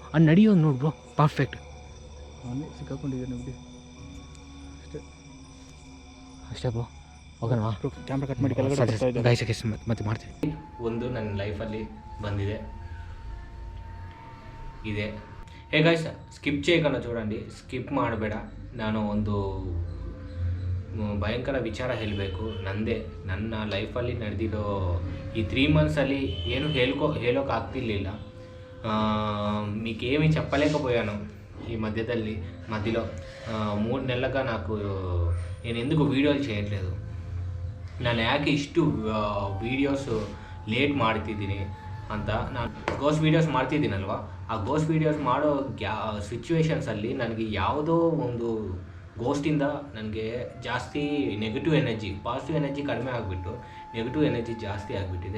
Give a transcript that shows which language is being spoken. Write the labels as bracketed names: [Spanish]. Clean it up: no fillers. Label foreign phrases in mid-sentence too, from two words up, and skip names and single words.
[Kannada] ಅದು ನಡೆಯೋದು ನೋಡಿ ಬ್ರೋ, ಪರ್ಫೆಕ್ಟ್. ಅವನೇ ಸಿಕ್ಕಾಕೊಂಡಿದ್ದಾನೆ ಬಿಡಿ. ಅಷ್ಟೇ ಬ್ರೋ, ಹೋಗೋಣ. ಕ್ಯಾಮ್ರಾ ಕಟ್ ಮಾಡಿ ಕೆಳಗಡೆ ಗಾಯ್ಸಕ್ಕೆ ಮತ್ತೆ ಮಾಡ್ತೀನಿ. ಒಂದು ನನ್ನ ಲೈಫಲ್ಲಿ ಬಂದಿದೆ ಇದೆ. [Telugu] హే గైస్, స్కిప్ చేయకుండా చూడండి, [Kannada] స్కిప్ ಮಾಡಬೇಡ. ನಾನು ಒಂದು ಭಯಂಕರ ವಿಚಾರ ಹೇಳಬೇಕು. ನನ್ನ ಲೈಫಲ್ಲಿ ನಡೆದಿರೋ ఈ 3 మంత్సಲ್ಲಿ ಏನು ಹೇಳೋಕೆ ಆಗ್ತಿರ್ಲಿಲ್ಲ. [Telugu] మీకేమీ చెప్పలేకపోయాను. ఈ మధ్యలో 3 నెలలుగా నేను ఎందుకు వీడియోలు చేయట్లేదు, [Kannada] ನಾನು ಯಾಕೆ ಇಷ್ಟು ವೀಡಿಯೋಸು ಲೇಟ್ ಮಾಡ್ತಿದ್ದೀನಿ ಅಂತ. ನಾನು ಗೋಸ್ಟ್ ವೀಡಿಯೋಸ್ ಮಾಡ್ತಿದ್ದೀನಲ್ವ, ಆ ಗೋಸ್ಟ್ ವೀಡಿಯೋಸ್ ಮಾಡೋ ಸಿಚುವೇಶನ್ಸಲ್ಲಿ ನನಗೆ ಯಾವುದೋ ಒಂದು ಗೋಸ್ಟಿಂದ ನನಗೆ ಜಾಸ್ತಿ ನೆಗೆಟಿವ್ ಎನರ್ಜಿ, ಪಾಸಿಟಿವ್ ಎನರ್ಜಿ ಕಡಿಮೆ ಆಗಿಬಿಟ್ಟು ನೆಗೆಟಿವ್ ಎನರ್ಜಿ ಜಾಸ್ತಿ ಆಗಿಬಿಟ್ಟಿದೆ.